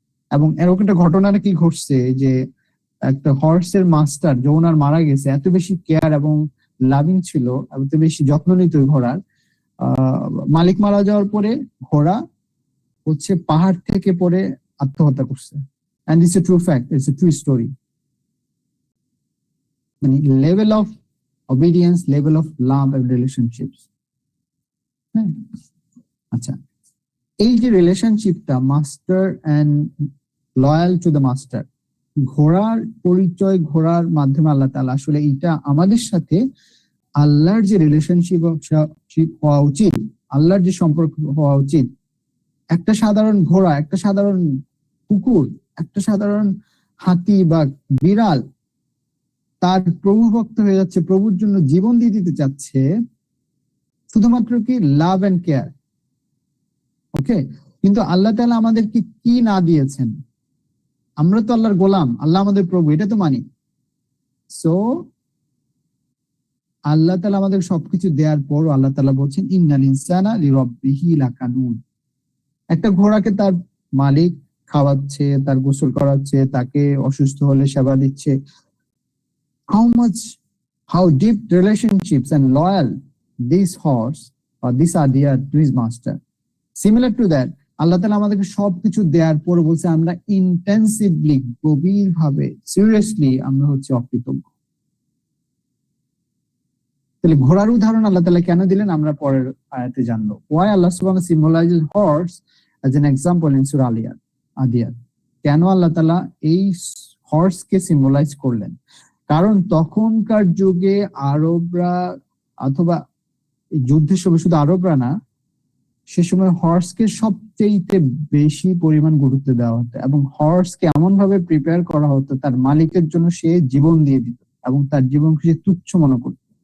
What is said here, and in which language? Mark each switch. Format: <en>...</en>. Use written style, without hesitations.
<bn>এবং এরকম একটা ঘটনা নাকি ঘটছে যে একটা হর্সের মাস্টার, যে ওনার মারা গেছে, এত বেশি কেয়ার এবং লাভিং ছিল, এত বেশি যত্ন নিত ঘোড়ার, মালিক মারা যাওয়ার পরে ঘোড়া হচ্ছে পাহাড় থেকে পড়ে আত্মহত্যা করছে।</bn> <en>And it's a true fact, it's a true story. মানে level of obedience, level of love and relationships.</en> <bn>হ্যাঁ, আচ্ছা, এই যে রিলেশনশিপটা master and loyal to the master, ঘোড়ার পরিচয়, ঘোড়ার মাধ্যমে আল্লাহ তাআলা আসলে এটা আমাদের সাথে আল্লাহর যে রিলেশনশিপ হওয়া উচিত, আল্লাহর যে সম্পর্ক হওয়া উচিত, একটা সাধারণ ঘোড়া, একটা সাধারণ কুকুর, একটা সাধারণ হাতি বা বিড়াল তার প্রভু ভক্ত হয়ে যাচ্ছে, প্রভুর জন্য জীবন দিয়ে দিতে চাচ্ছে, শুধুমাত্র কি লাভ এন্ড কেয়ার। ওকে, কিন্তু আল্লাহ তাআলা আমাদেরকে কি না দিয়েছেন? আমরা তো আল্লাহর গোলাম, আল্লাহ আমাদের প্রভু, এটা তো মানি। সো আল্লাহ তাআলা আমাদের সবকিছু দেওয়ার পরও আল্লাহ তাআলা বলছেন</bn> <ar>ইন্নাল ইনসানা লিরাব্বিহি লাকানুন।</ar> <bn>একটা ঘোড়াকে তার মালিক খাওয়াচ্ছে, তার গোসল করাচ্ছে, তাকে অসুস্থ হলে সেবা দিচ্ছে।</bn> <en>How deep relationships and loyal this horse or this idea to his master. Similar to that,</en> <bn>আল্লাহ তাআলা আমাদেরকে সবকিছু দেওয়ার পর বলছে আমরা ইন্টেন্সিভলি, গভীর ভাবে, সিরিয়াসলি আমরা হচ্ছে অকৃতজ্ঞ। তাহলে ঘোড়ার উদাহরণ আল্লাহ তাআলা কেন দিলেন আমরা পরের আয়াতে জানবো।</bn> <en>Why Allah subhanahu wa ta'ala symbolizes horse as an example in Surah Adiyat?</en> <bn>কেন আল্লাহ তাআলা এই হর্সকে সিম্বলাইজ করলেন? কারণ তখনকার যুগে আরবরা, অথবা যুদ্ধের সময় শুধু আরবরা না, সে সময় হর্সকে সবচেয়ে বেশি পরিমাণ গুরুত্ব দেওয়া হতো এবং হর্সকে এমন ভাবে প্রিপেয়ার করা হতো তার মালিকের জন্য সে জীবন দিয়ে দিত এবং তার জীবনকে সে তুচ্ছ মনে করত।</bn>